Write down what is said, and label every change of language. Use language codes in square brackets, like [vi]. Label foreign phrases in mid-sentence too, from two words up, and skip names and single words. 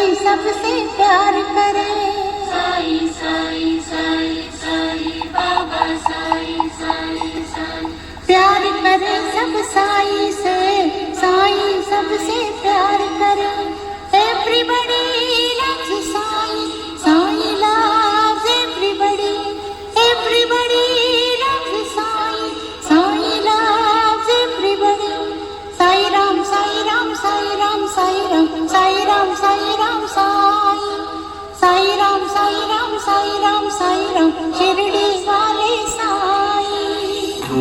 [hi] सबसे प्यार करे। साई साई साई साई बाबा साई साई साई। प्यार करे सब साई से, साई सबसे प्यार करे। [en] Everybody loves Sai, Sai loves everybody. Everybody loves Sai, Sai loves everybody. [hi] साई राम साई राम साई राम साई राम साई राम साई राम साई। साई राम साई राम साई राम साई राम शिरडी वाले साई।